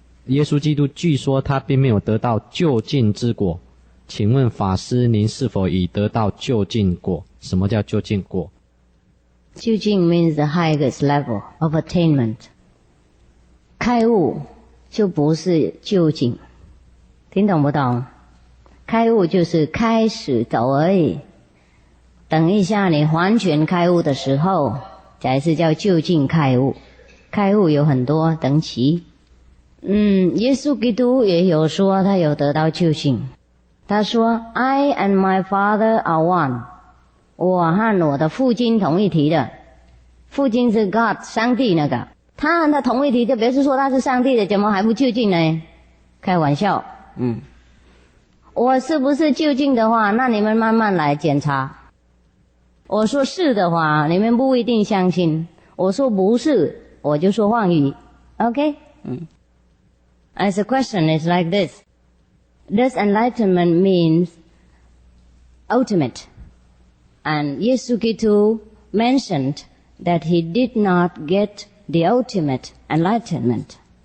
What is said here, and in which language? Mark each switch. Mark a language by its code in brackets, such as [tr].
[zh] 耶稣基督据说他并没有得到究竟之果。请问法师，您是否已得到究竟果？什么叫究竟果？ [en] 究竟 means the highest level of attainment. [zh] 开悟就不是究竟，听懂不懂？开悟就是开始走而已。等一下你完全开悟的时候，才是叫究竟开悟。开悟有很多等级。耶稣基督也有说他有得到究竟。他说 I and my Father are one. 我和我的父亲同一体的，父亲是 God 上帝那个，他和他同一体就表示说他是上帝的，怎么还不究竟呢？开玩笑，我是不是究竟的话，那你们慢慢来检查。我说是的话，你们不一定相信；我说不是，我就说妄语。 [en] Okay? As the question is like this: Does enlightenment means ultimate? And Yesukito mentioned that he did not get the ultimate enlightenment.